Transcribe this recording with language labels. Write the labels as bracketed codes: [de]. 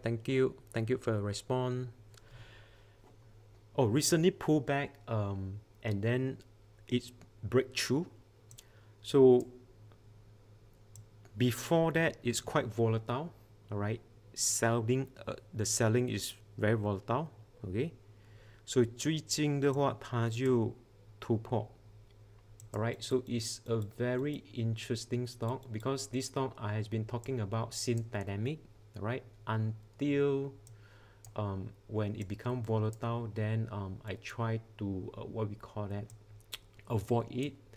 [en] Thank you for the response. Oh, recently pulled back and then it's breakthrough. So before that, it's quite volatile. All right. The selling is very volatile. Okay. [zh] So 最近的话它就突破。 [en] Alright, so it's a very interesting stock, because this stock I has been talking about since pandemic, right? Until when it become volatile, then I try to what we call that, avoid it.